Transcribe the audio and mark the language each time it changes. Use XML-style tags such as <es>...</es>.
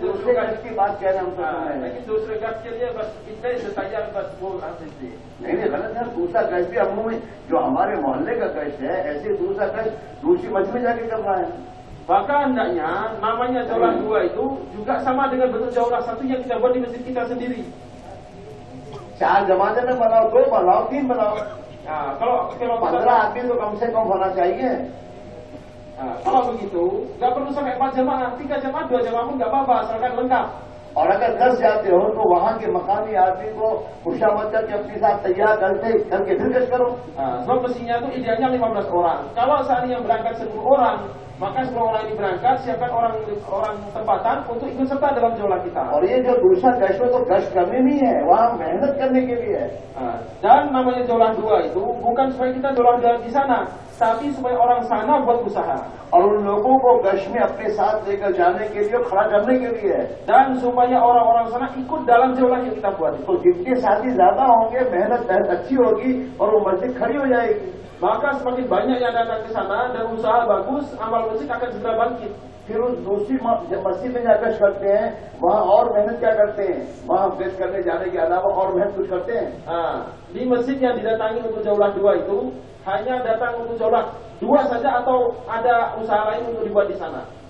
<hi>दूसरे गश्त की बात कह रहे हैं हम तो लेकिन दूसरे गश्त के लिए बस इतने से तैयार बस वो हम देते हैं। नहीं गलत है। दूसरा गश्त भी हम में जो हमारे मोहल्ले का गश्त है, ऐसे दूसरा गश्त दूसरी मस्जिद में जाके करना है।</hi> <id>Bahkan hendaknya namanya jaulah dua itu juga sama dengan bentuk jaulah satu yang kita buat di masjid kita sendiri.</id> <hi>4 जमाते में बनाओ, 2 बनाओ, 3 बनाओ।</hi> <id>Kalau</id> <hi>15 आदमी तो कम से कम होना चाहिए।</hi> <id>kalau begitu nggak perlu sampai 4 jamaah, 3 jamaah, 2 jamaah pun nggak apa-apa asalkan lengkap.</id> <hi>और अगर 10 जाते हो तो वहाँ के मकामी आदमी को खुशामद करके अपने साथ तैयार करके फिर गश्त करो।</hi> <id>Sebab mestinya itu idealnya 15 orang. Kalau seandainya berangkat 10 orang, maka 10 orang ini berangkat, siapkan orang tempatan untuk ikut serta dalam jaulah kita.</id> <hi>और ये जो दूसरा गश्त है तो गश्त करने नहीं है, वहाँ मेहनत करने के लिए है।</hi> <id>Dan namanya jaulah dua itu bukan supaya kita jaulah dua di sana, tapi supaya orang sana buat usaha.</id> <hi>और उन लोगों को गश्त में अपने साथ लेकर जाने के लिए, खड़ा करने के लिए है।</hi> <id>Dan supaya orang-orang sana ikut dalam jaulah yang kita buat.</id> <hi>तो जितने साथी ज्यादा होंगे, मेहनत अच्छी होगी और वो मस्जिद खड़ी हो जाएगी।</hi> <id>Maka semakin banyak yang datang ke sana dan usaha bagus, amal masjid akan segera bangkit.</id> <hi>फिर उस दूसरी मस्जिद में जाकर करते हैं, वहाँ और मेहनत क्या करते हैं? वहाँ गश्त करने जाने के अलावा और मेहनत कुछ करते हैं?</hi> <id>Di masjid yang didatangi untuk jaulah dua itu hanya datang untuk jaulah dua saja atau ada usaha lain untuk dibuat di sana?</id>